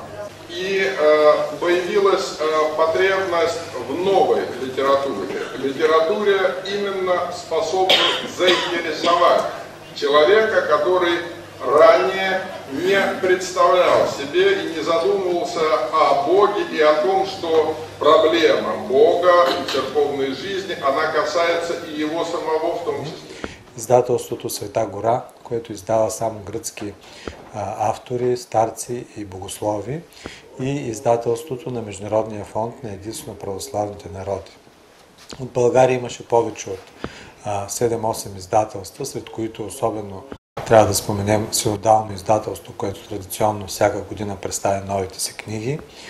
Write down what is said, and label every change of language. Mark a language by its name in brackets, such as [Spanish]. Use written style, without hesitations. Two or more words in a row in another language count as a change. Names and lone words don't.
[Russian] И появилась потребность в новой литературе, именно способной заинтересовать человека, который ранее не представлял себе и не задумывался о Боге и о том, что проблема Бога и церковной жизни, она касается и его самого в том числе. [Bulgarian] Издателството Света гора, което издава само гръцки автори, старци и богослови, и издателството на Международния фонд на единство на православните народи. От България имаше повече от 7-8 издателства, сред които особено трябва да споменем синодално издателство, което традиционно всяка година представя новите си книги.